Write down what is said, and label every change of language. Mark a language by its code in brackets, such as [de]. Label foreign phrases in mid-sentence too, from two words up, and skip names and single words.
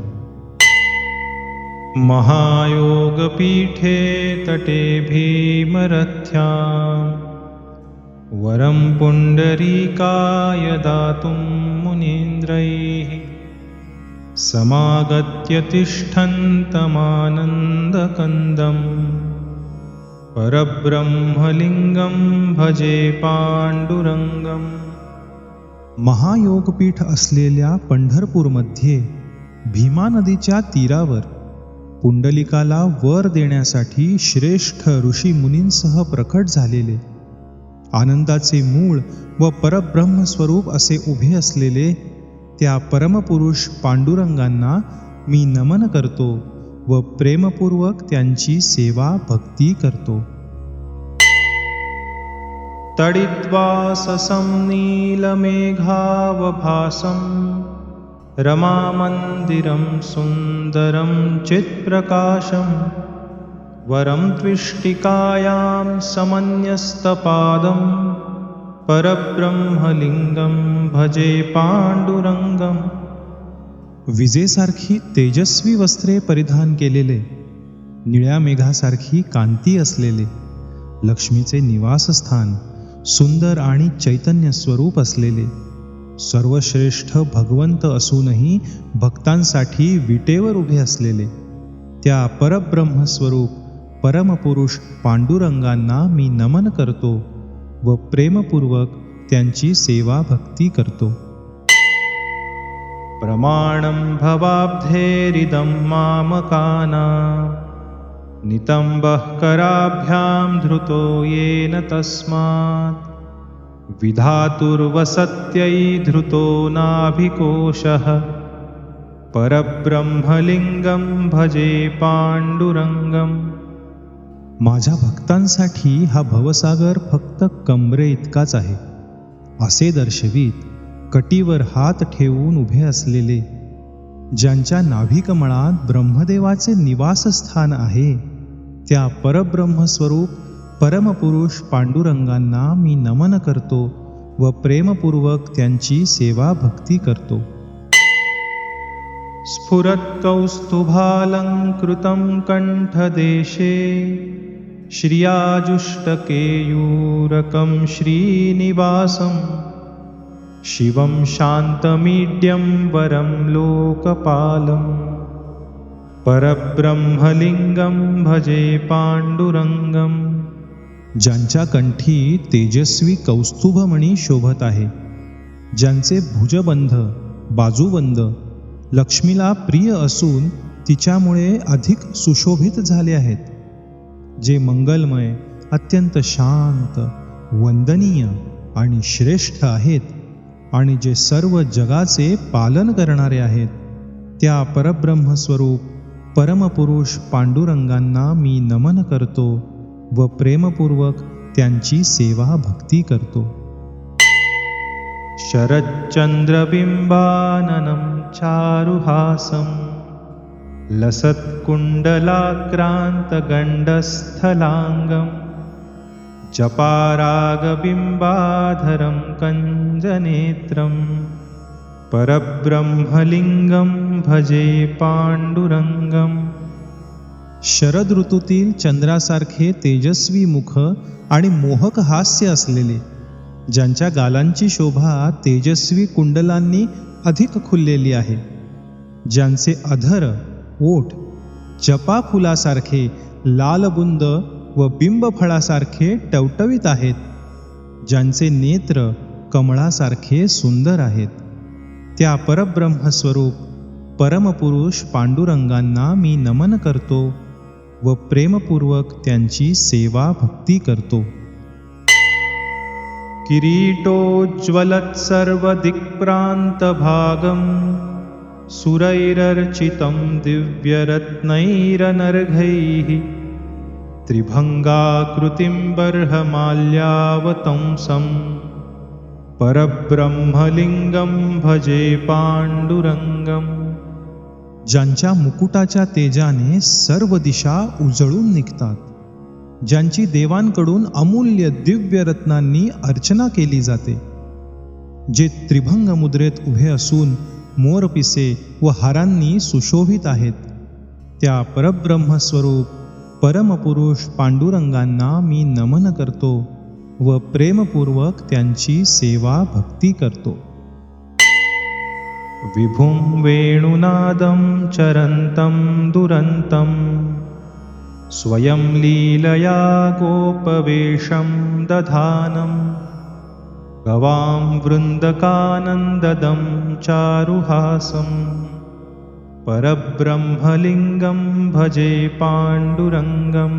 [sa] महायोगपीठे तटे भीमरथ्यां वरं पुण्डरीकाय दातुं मुनीन्द्रैः समागत्य तिष्ठन्तमानन्दकन्दं परब्रह्मलिङ्गं भजे पाण्डुरङ्गम्। [mr] महायोगपीठ असलेल्या पंढरपूरमध्ये भीमा नदीच्या तीरावर पुंडलिकाला वर देण्यासाठी श्रेष्ठ ऋषी मुनींसह प्रकट झालेले, आनंदाचे मूळ व परब्रह्म स्वरूप असे उभे असलेले त्या परमपुरुष पांडुरंगांना मी नमन करतो व प्रेमपूर्वक त्यांची सेवा भक्ती करतो। [sa] तडित्वा ससं नीलमेघावभासं रमामन्दिरं सुन्दरं चित्प्रकाशं वरं त्विष्टिकायां समन्यस्तपादं परब्रह्मलिङ्गं भजे पाण्डुरङ्गम्। [mr] विजेसारखी तेजस्वी वस्त्रे परिधान केलेले, निळ्या मेघासारखी कांती असलेले, लक्ष्मीचे निवासस्थान, सुंदर आणि चैतन्य स्वरूप असलेले, सर्वश्रेष्ठ भगवंत असूनही भक्तांसाठी विटेवर उभे असलेले त्या परब्रह्म स्वरूप परमपुरुष पांडुरंगांना मी नमन करतो व प्रेमपूर्वक त्यांची सेवा भक्ती करतो। [sa] प्रमाणं भवाब्धेरिदं मामकानां नितम्बः कराभ्यां धृतो येन तस्मात् विधातुर्वसत्यै धृतो नाभिकोशः परब्रह्मलिङ्गं भजे पाण्डुरङ्गम्। [mr] माझ्या भक्तांसाठी हा भवसागर फक्त कमरे इतकाच आहे असे दर्शवीत कटीवर हात ठेवून उभे असलेले, ज्यांच्या नाभिकमळात ब्रह्मदेवाचे निवासस्थान आहे, त्या परब्रह्म स्वरूप परमपुरुष पांडुरंगांना मी नमन करतो व प्रेमपूर्वक त्यांची सेवा भक्ती करतो। [sa] स्फुरत्कौस्तुभालङ्कृतं कण्ठदेशे श्रियाजुष्टकेयूरकं श्रीनिवासं शिवं शान्तमीड्यं वरं लोकपालं परब्रह्मलिङ्गं भजे पाण्डुरङ्गम्। [mr] ज्यांच्या कंठी तेजस्वी कौस्तुभमणी शोभत आहे, ज्यांचे भुजबंध बाजूबंद लक्ष्मीला प्रिय असून तिच्यामुळे अधिक सुशोभित झाले आहेत, जे मंगलमय, अत्यंत शांत, वंदनीय आणि श्रेष्ठ आहेत आणि जे सर्व जगाचे पालन करणारे आहेत, त्या परब्रह्म स्वरूप परमपुरुष पांडुरंगांना मी नमन करतो व प्रेमपूर्वक त्यांची सेवा भक्ती करतो। [sa] शरच्चन्द्रबिम्बाननं चारुहासं लसत्कुण्डलाक्रान्तगण्डस्थलाङ्गं जपारागबिम्बाधरं कञ्जनेत्रं परब्रह्मलिङ्गं भजे पाण्डुरङ्गम्। [mr] शरद ऋतूतील चंद्रासारखे तेजस्वी मुख आणि मोहक हास्य असलेले, ज्यांच्या गालांची शोभा तेजस्वी कुंडलांनी अधिक खुललेली आहे, ज्यांचे अधर ओठ जपा फुलासारखे लालबुंद व बिंबफळासारखे टवटवीत आहेत, ज्यांचे नेत्र कमळासारखे सुंदर आहेत, त्या परब्रह्म स्वरूप परमपुरुष पांडुरंगांना मी नमन करतो व प्रेमपूर्वक त्यांची सेवा भक्ती करतो। [sa] किरीटोज्ज्वलत्सर्वदिक्प्रान्तभागं सुरैरर्चितं दिव्यरत्नैरनर्घैः त्रिभङ्गाकृतिं बर्हमाल्यावतंसं परब्रह्मलिङ्गं भजे पाण्डुरङ्गम्। [mr] ज्यांच्या मुकुटाच्या तेजाने सर्व दिशा उजळून निघतात, ज्यांची देवांकडून अमूल्य दिव्य रत्नांनी अर्चना केली जाते, जे त्रिभंग मुद्रेत उभे असून मोरपिसे व हारांनी सुशोभित आहेत, त्या परब्रह्मस्वरूप परमपुरुष पांडुरंगांना मी नमन करतो व प्रेमपूर्वक त्यांची सेवा भक्ती करतो. [sa] विभुं वेणुनादं चरन्तं दुरन्तं स्वयं लीलया गोपवेशं दधानं गवां वृन्दकानन्ददं चारुहासं परब्रह्मलिङ्गं भजे पाण्डुरङ्गम्.